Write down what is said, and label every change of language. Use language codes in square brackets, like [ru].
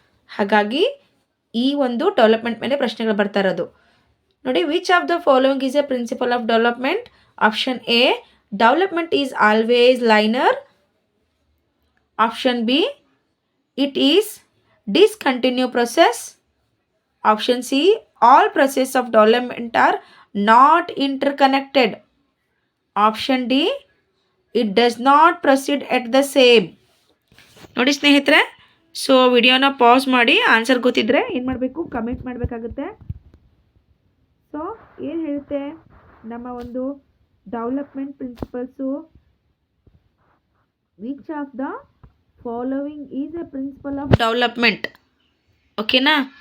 [kn] ಹಾಗಾಗಿ ಈ ಒಂದು ಡೆವಲಪ್ಮೆಂಟ್ ಮೇಲೆ ಪ್ರಶ್ನೆಗಳು ಬರ್ತಾ ಇರೋದು. [en] ನೋಡಿ, which of the following is a principle of development. Option A, development is always linear. Option B, it is discontinue process. Option C, all process of development are not interconnected. Option D, it does not proceed at the same. [kn] ನೋಡಿ ಸ್ನೇಹಿತರೆ, so ವಿಡಿಯೋನ pass ಮಾಡಿ answer ಗೊತ್ತಿದ್ರೆ ಏನು ಮಾಡಬೇಕು, comment ಮಾಡಬೇಕಾಗುತ್ತೆ. So ಏನು ಹೇಳುತ್ತೆ ನಮ್ಮ ಒಂದು development principles, [en] which of the following is a principle of development, [kn] ಓಕೆನಾ.